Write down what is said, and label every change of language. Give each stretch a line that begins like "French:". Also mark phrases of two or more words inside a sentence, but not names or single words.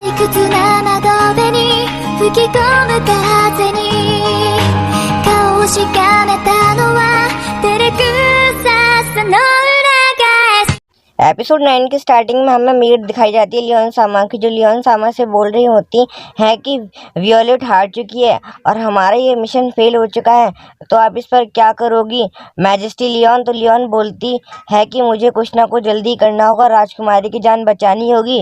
Japanese: 屈な窓辺に吹き込む風に顔をしかめたのは照れくささの裏返す。
Hindi: एपिसोड 9 की स्टार्टिंग में हमें मीट दिखाई जाती है लियोन सामा की, जो लियोन सामा से बोल रही होती है कि वियोलेट हार चुकी है और हमारा ये मिशन फेल हो चुका है, तो आप इस पर क्या करोगी मैजेस्टी लियोन। तो लियोन बोलती है कि मुझे कुछ ना कुछ जल्दी करना होगा, राजकुमारी की जान बचानी होगी।